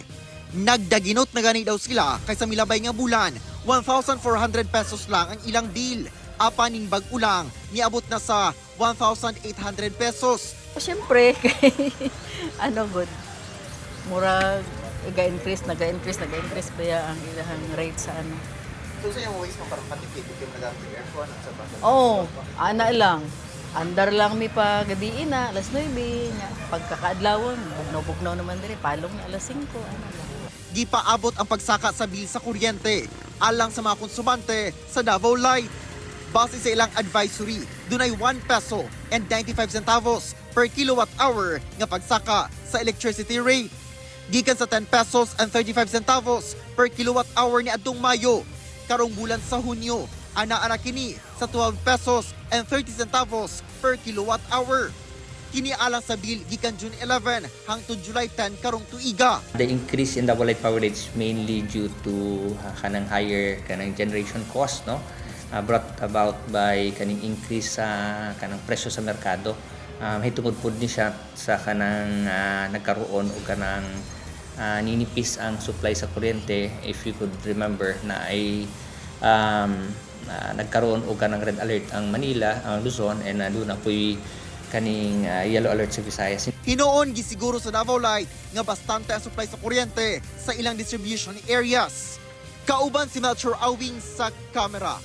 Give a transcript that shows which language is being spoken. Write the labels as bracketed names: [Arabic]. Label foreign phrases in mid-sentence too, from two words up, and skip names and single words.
[Cebuano] Nagdaginot na gani daw sila kaysa milabay nga bulan, 1,400 pesos lang ang ilang bill. Apaning bag-ulang, niabot na sa 1,800 pesos. Siyempre, good. Mura, nag-increase pa ang ilang rate sa ano. [Filipino] So sa iyong ways mo parang patipid, yung nagamit ng aircon at sa bata? [Cebuano] Ana lang. Andar lang mi pa gabi na, alas 9. Pagkakaadlawon, bugnaw naman diri, palong na alas 5. Di pa abot ang pagsaka sa bill sa kuryente, alang sa mga konsumante sa Davao Light. Base sa ilang advisory, dunay 1 peso and 95 centavos [English] per kilowatt hour [Cebuano] nga pagsaka sa [English] electricity rate. [Cebuano] Gikan sa 10 pesos and 35 centavos [English] per kilowatt hour [Cebuano] ni adtong Mayo. Karong bulan sa Hunyo, ana kini sa 12 pesos and 30 centavos [English] per kilowatt hour. [Cebuano] Kini alang sa bill gikan [English] June 11 [Cebuano] hangtod July 10 karong tuiga. [English] The increase in the Davao Light power rates mainly due to [Cebuano] kanang higher kanang [English] generation cost, no? Brought about by [Cebuano] kaning increase sa kanang presyo sa merkado. Hitungod pud ni siya sa kanang nagkaroon og kanang ninipis ang supply sa kuryente. [English] If you could remember [Cebuano] na ay nagkaroon og kanang [English] red alert [Cebuano] ang Manila, ang Luzon, and doon na po'y kaning [English] yellow alert [Cebuano] sa Visayas. Hinoon gisiguro sa Davao Light nga bastante ang supply sa kuryente sa ilang [English] distribution areas. [Cebuano] Kauban si Melchor Awing sa kamera.